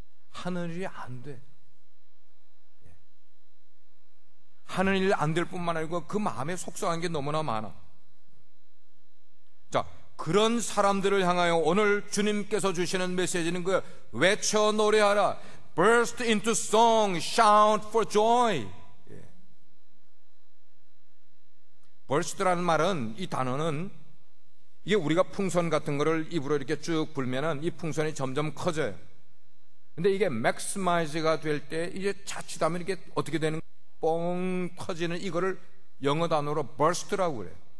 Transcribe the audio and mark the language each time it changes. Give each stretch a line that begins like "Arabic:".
Korean: 하는 일이 안 돼. 하는 일 안 될 뿐만 아니고 그 마음에 속상한 게 너무나 많아. 자, 그런 사람들을 향하여 오늘 주님께서 주시는 메시지는 그예요. 외쳐 노래하라.
English: Burst into song, shout for joy.
Korean: burst라는 말은, 이 단어는 이게 우리가 풍선 같은 거를 입으로 이렇게 쭉 불면은 이 풍선이 점점 커져요. 근데 이게 maximize가 될 때 이제 자칫하면 이게 어떻게 되는, 뻥 터지는 이거를 영어 단어로 burst라고 그래요.